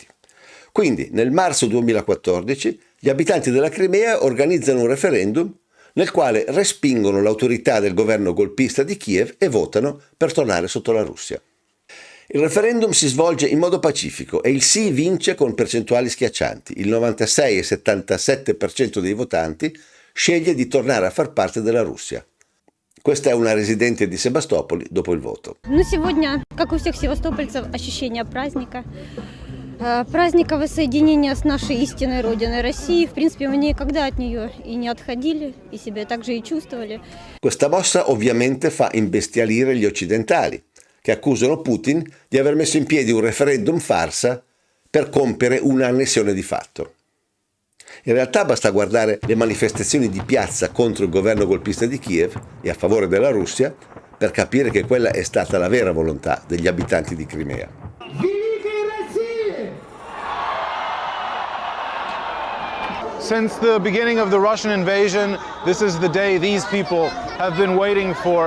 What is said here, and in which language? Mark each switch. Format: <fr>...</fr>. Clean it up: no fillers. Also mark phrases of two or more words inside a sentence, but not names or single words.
<it>Quindi, nel marzo 2014, gli abitanti della Crimea organizzano un referendum nel quale respingono l'autorità del governo golpista di Kiev e votano per tornare sotto la Russia. Il referendum si svolge in modo pacifico e il sì vince con percentuali schiaccianti. Il 96,77% dei votanti sceglie di tornare a far parte della Russia. Questa è una residente di Sebastopoli dopo il voto.</it> <ru>Сегодня, как у всех севастопольцев, ощущение праздника. Праздника воссоединения с нашей истинной родиной России. В принципе, мы никогда от нее и не отходили, и себя также и чувствовали.</ru> <it>Questa mossa ovviamente fa imbestialire gli occidentali, che accusano Putin di aver messo in piedi un referendum farsa per compiere un'annessione di fatto. In realtà basta guardare le manifestazioni di piazza contro il governo golpista di Kiev e a favore della Russia per capire che quella è stata la vera volontà degli abitanti di Crimea.</it> <en>Since the beginning of the Russian invasion, this is the day these people have been waiting for.</en>